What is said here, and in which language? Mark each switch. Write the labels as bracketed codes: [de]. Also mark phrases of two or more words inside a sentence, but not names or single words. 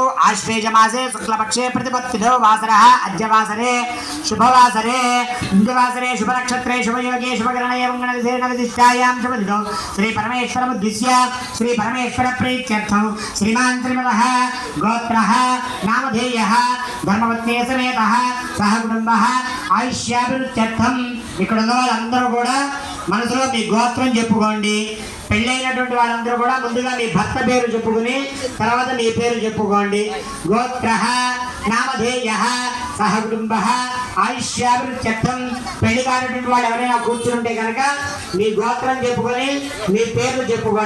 [sa] आश्वेज मासे शुक्लपक्षे प्रतिपत्तिथो वासरः अद्य वासरे शुभवासरे इंदुवासरे शुभनक्षत्रे शुभयोगे शुभकरणे मंगलविधिष्ठायां शुभदिनो श्री परमेश्वरमुद्दिश्य श्री परमेश्वर प्रीत्यर्थं श्रीमान् श्रीमतः गोत्रः नामधेयः धर्मपत्नी समेतः सह कुटुंबः आयुष्याभिवृद्ध्यर्थं [te] ఇక్కడ ఉన్న వాళ్ళందరూ కూడా మనసులో మీ గోత్రం చెప్పుకోండి. పెళ్ళైనటువంటి వాళ్ళందరూ కూడా ముందుగా మీ భర్త పేరు చెప్పుకుని తర్వాత మీ పేరు చెప్పుకోండి. [sa] గోత్రః నామధేయః సహ కుటుంబః ఆయుష్యాభివృద్ధ్యర్థం. [te] పెళ్లి కానటువంటి వాళ్ళు ఎవరైనా కూర్చుంటే కనుక మీ గోత్రం చెప్పుకొని మీ పేర్లు చెప్పుకోండి.